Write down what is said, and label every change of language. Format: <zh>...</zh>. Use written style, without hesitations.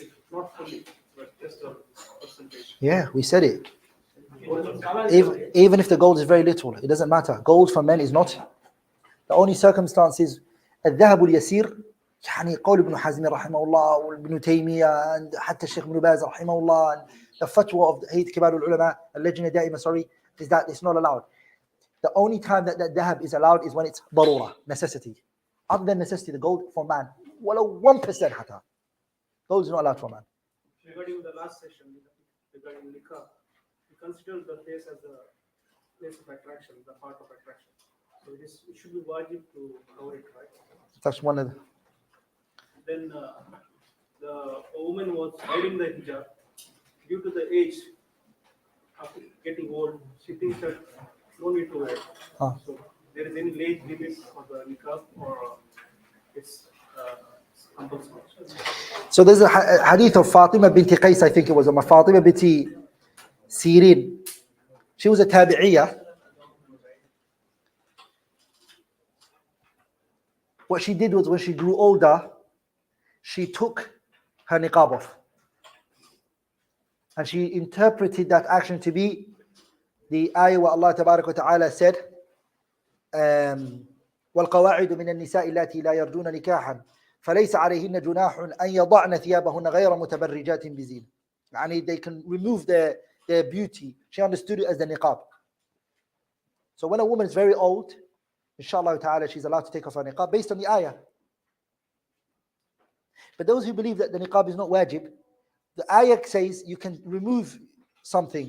<en>Not fully, but just a percentage. Yeah, we said it. Even if the gold is very little, it doesn't matter. Gold for men is not. The only circumstance is</en> <ar>الذهب اليسير. يعني قول ابن حزم رحمه الله وابن تيمية and حتى الشيخ ابن باز رحمه الله</ar> <en>and the fatwa of</en> <ar>هيئة كبار العلماء اللجنة دائمة</ar> <en>is that it's not allowed. The only time that dhahab is allowed is when it's ضرورة, necessity. Other than necessity, the gold for man,</en> <ar>ولو 1% حتى.</ar> <en>Gold is not allowed for man. Regarding the last session, regarding nikah, we consider the face as a place of attraction, the part of attraction. So it should be wajib to cover it, right? That's one of the... Then the woman was hiding the hijab due to the age of getting old. She thinks that no need to wear. Ah. So there is any age limit for the niqab or it's compulsory. So there's a hadith of Fatima binti Qais, I think it was, or Fatima binti Sirin. She was a tabi'iyah. What she did was when she grew older, she took her niqab off. And she interpreted that action to be the ayah where Allah Tabarak wa Ta'ala said,</en> <ar>وَالْقَوَاعِدُ مِنَ النِّسَاءِ اللَّاتِي لَا يَرْجُونَ نِكَاحًا فَلَيْسَ عَلَيْهِنَّ جُنَاحٌ أَنْ يَضَعْنَ ثِيَابَهُنَّ غَيْرَ مُتَبَرِّجَاتٍ بِزِينَةٍ.</ar> <en>Yani they can remove their beauty. She understood it as the niqab. So when a woman is very old, inshallah ta'ala, she's allowed to take off her niqab based on the ayah. But those who believe that the niqab is not wajib, the ayah says you can remove something.</en>